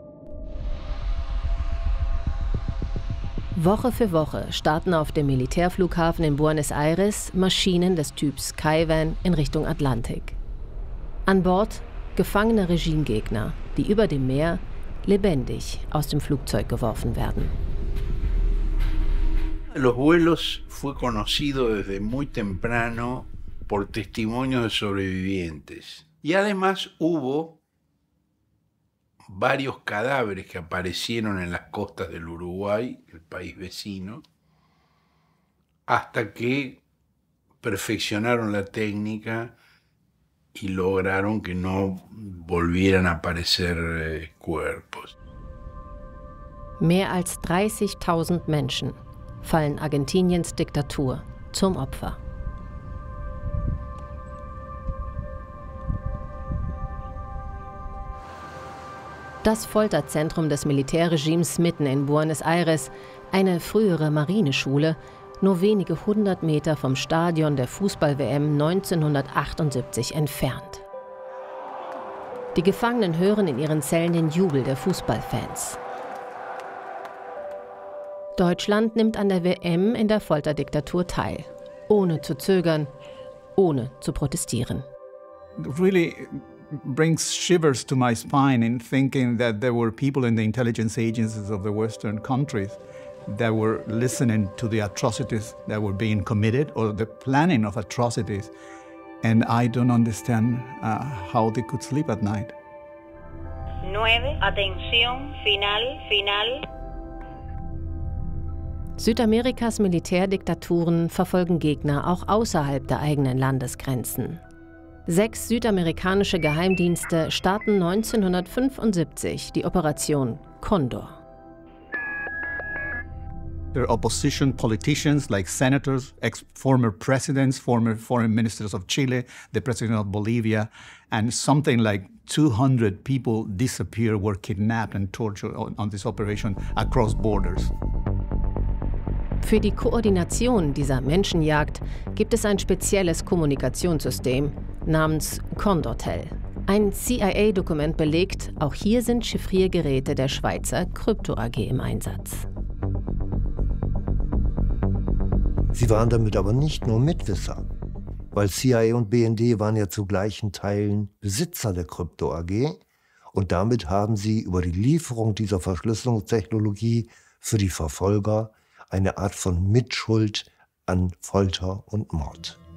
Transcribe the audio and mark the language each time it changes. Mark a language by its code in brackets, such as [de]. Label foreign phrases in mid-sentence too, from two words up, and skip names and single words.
[de] Woche für Woche starten auf dem Militärflughafen in Buenos Aires Maschinen des Typs Skyvan in Richtung Atlantik. An Bord gefangene Regimegegner, die über dem Meer lebendig aus dem Flugzeug geworfen werden. [es] Los vuelos fue conocido desde muy temprano por testimonios de sobrevivientes. Y además hubo varios cadáveres que aparecieron en las costas del Uruguay, el país vecino, hasta que perfeccionaron la técnica y lograron que no volvieran a aparecer cuerpos. [de] Mehr als 30.000 Menschen fallen Argentiniens Diktatur zum Opfer. Das Folterzentrum des Militärregimes mitten in Buenos Aires, eine frühere Marineschule, nur wenige 100 Meter vom Stadion der Fußball-WM 1978 entfernt. Die Gefangenen hören in ihren Zellen den Jubel der Fußballfans. Deutschland nimmt an der WM in der Folterdiktatur teil, ohne zu zögern, ohne zu protestieren. [en] Really brings shivers to my spine in thinking that there were people in the intelligence agencies of the Western countries that were listening to the atrocities that were being committed or the planning of atrocities. And I don't understand how they could sleep at night. 9. [es] Atención, final. [de] Südamerikas Militärdiktaturen verfolgen Gegner auch außerhalb der eigenen Landesgrenzen. 6 südamerikanische Geheimdienste starten 1975 die Operation Condor. [en] There are opposition politicians like senators, former presidents, former foreign ministers of Chile, the president of Bolivia, and something like 200 people disappear, were kidnapped and tortured on this operation across borders. [de] Für die Koordination dieser Menschenjagd gibt es ein spezielles Kommunikationssystem namens Condortel. Ein CIA-Dokument belegt, auch hier sind Chiffriergeräte der Schweizer Krypto AG im Einsatz. Sie waren damit aber nicht nur Mitwisser, weil CIA und BND waren ja zu gleichen Teilen Besitzer der Krypto AG und damit haben sie über die Lieferung dieser Verschlüsselungstechnologie für die Verfolger eine Art von Mitschuld an Folter und Mord.